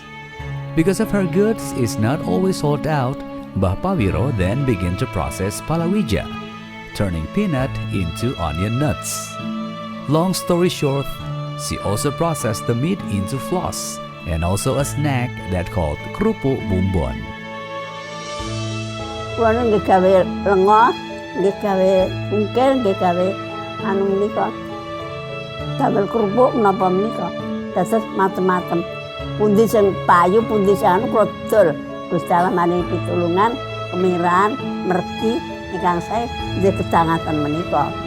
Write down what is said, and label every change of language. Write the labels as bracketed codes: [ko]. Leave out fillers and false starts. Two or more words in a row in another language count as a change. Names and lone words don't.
[en] Because of her goods is not always sold out, Mbah Pawiro then began to process palawija, turning peanut into onion nuts. Long story short, she also processed the meat into floss and also a snack that called kerupuk bumbon. [jv] Kulo nggih gawe lenga, nggih gawe ungkir, nggih gawe anu menika. Damel kerupuk menapa menika. Dados macem-macem. Pundi sing payu, pundi sing anu kulo dol. Gusti Allah maringi pitulungan, kemirahan, mergi ingkang sae nggih kedangaken menika.